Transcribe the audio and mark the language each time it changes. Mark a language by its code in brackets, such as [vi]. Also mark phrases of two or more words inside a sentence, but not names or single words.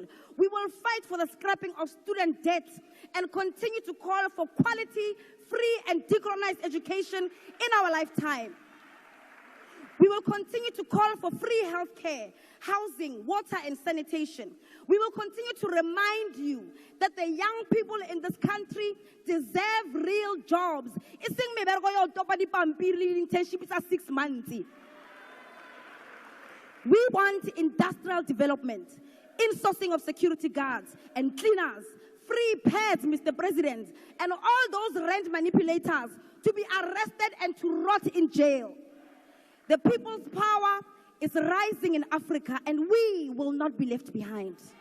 [en] We will fight for the scrapping of student debt and continue to call for quality, free, and decolonized education in our lifetime. We will continue to call for free healthcare, housing, water, and sanitation. We will continue to remind you that the young people in this country deserve real jobs. [tn] Iseng mebereko ya topa dipampiri le internship tsa 6 months. [en] We want industrial development, insourcing of security guards and cleaners, free pads, Mr. President, and all those rent manipulators to be arrested and to rot in jail. The people's power is rising in Africa, and we will not be left behind.